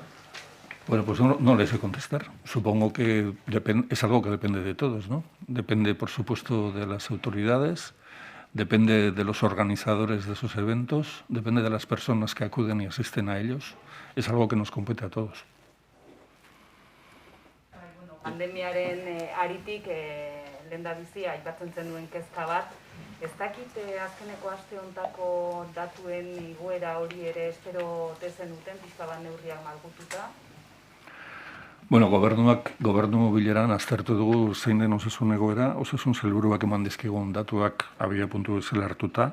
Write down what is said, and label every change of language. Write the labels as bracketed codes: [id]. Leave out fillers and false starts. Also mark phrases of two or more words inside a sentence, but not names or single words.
[es] Bueno, pues no les sé contestar. Supongo que es algo que depende de todos, ¿no? Depende, por supuesto, de las autoridades, depende de los organizadores de esos eventos, depende de las personas que acuden y asisten a ellos. Es algo que nos compete a todos. [eu] Pandemiaren aritik lehendabizi aipatzen zenuen kezka bat. Ez dakit azkeneko aste hontako datuen igoera hori ere espero zenuten pixka bat neurriak malgututa? Bueno, gobernu bileran aztertu dugu zein den osasun egoera, osasun sailburuak eman dizkigun datuak abiapuntu bezala hartuta.